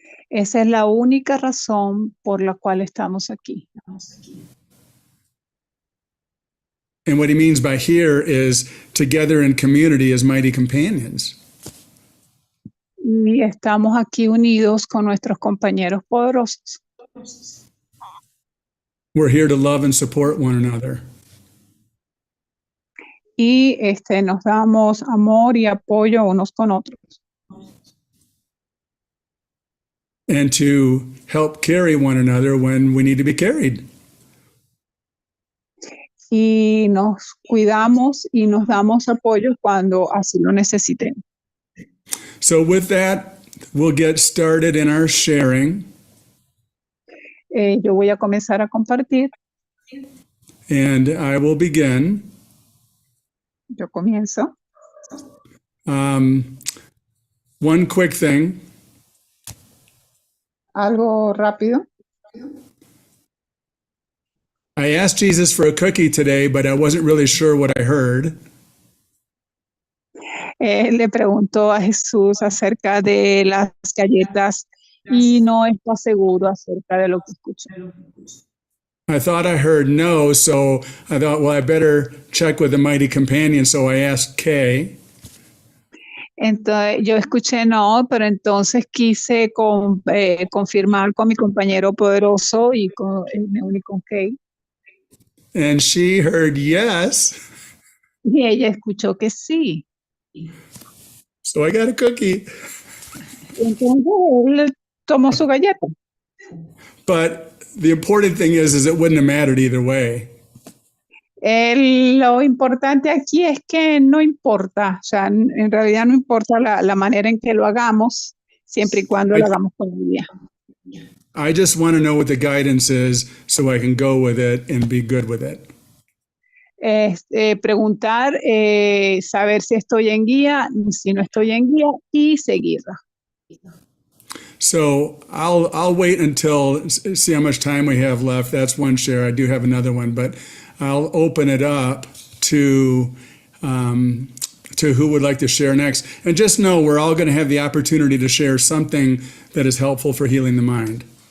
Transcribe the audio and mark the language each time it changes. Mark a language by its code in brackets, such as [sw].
[es] Esa es la única razón por la cual estamos aquí. [en] And what he means by here is together in community as mighty companions. [es] Y estamos aquí unidos con nuestros compañeros poderosos. [en] We're here to love and support one another. [es] Y nos damos amor y apoyo unos con otros. [en] And to help carry one another when we need to be carried. [es] Y nos cuidamos y nos damos apoyo cuando así lo necesitemos. [en] So with that, we'll get started in our sharing. [es] Yo voy a comenzar a compartir. [en] And I will begin. [es] Yo comienzo. [en] One quick thing. [es] Algo rápido. [en] I asked Jesus for a cookie today, but I wasn't really sure what I heard. [es] Le preguntó a Jesús acerca de las galletas y no está seguro acerca de lo que escuchó. [en] I thought I heard no, so I thought, well, I better check with the mighty companion, so I asked Kay. [es] Entonces, yo escuché no, pero entonces quise confirmar con mi compañero poderoso y me uní con Kay. [en] And she heard yes. [es] Y ella escuchó que sí. [en] So I got a cookie. [es] Entonces él tomó su galleta. [en] But the important thing is it wouldn't have mattered either way. [es] Lo importante aquí es que no importa, o sea, en realidad no importa la manera en que lo hagamos, siempre y cuando lo hagamos con guía. [en] I just want to know what the guidance is so I can go with it and be good with it. [es] Preguntar, saber si estoy en guía, si no estoy en guía y seguirla. [en] So I'll wait until see how much time we have left. That's one share. I do have another one, but I'll open it up to who would like to share next. And just know we're all going to have the opportunity to share something that is helpful for healing the mind.